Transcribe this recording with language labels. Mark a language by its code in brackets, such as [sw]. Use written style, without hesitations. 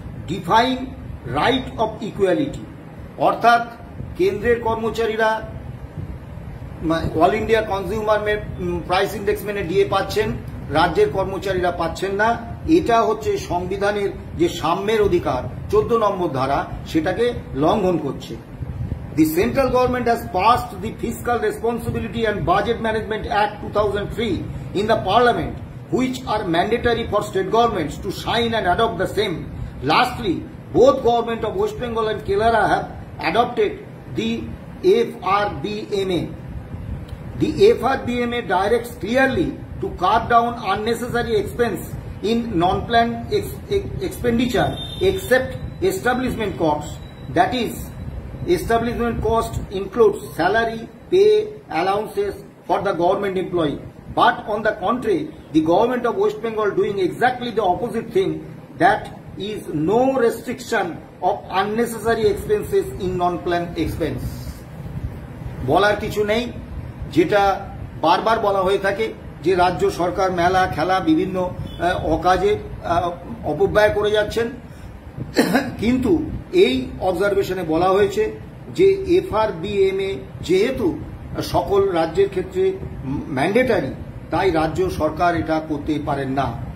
[en] Define right of equality. [bn] অর্থাৎ কেন্দ্রের কর্মচারীরা all India consumer price index মেনে ডিএ পাচ্ছেন, রাজ্যের কর্মচারীরা পাচ্ছেন না। এটা হচ্ছে সংবিধানের যে সাম্যের অধিকার 14 নম্বর ধারা, সেটাকে লঙ্ঘন করছে। [en] The central government has passed the fiscal responsibility and budget management act 2003 in the parliament, which are mandatory for state governments to sign and adopt the same. Lastly, both government of West Bengal and Kerala have adopted the FRBMA. The FRBMA directs clearly to cut down unnecessary expense in non-planned expenditure except establishment costs. That is, establishment cost includes salary, pay, allowances for the government employee. But on the contrary, the government of West Bengal doing exactly the opposite thing, that is no restriction of unnecessary expenses in non-planned expense. [bn] বলার কিছু নেই, যেটা বারবার বলা হয়ে থাকে যে রাজ্য সরকার মেলা খেলা বিভিন্ন অকাজে অপব্যয় করে যাচ্ছেন। কিন্তু এই অবজারভেশনে বলা হয়েছে যে FRBMA যেহেতু সকল রাজ্যের ক্ষেত্রে ম্যান্ডেটারি, তাই রাজ্য সরকার এটা করতে পারেন না।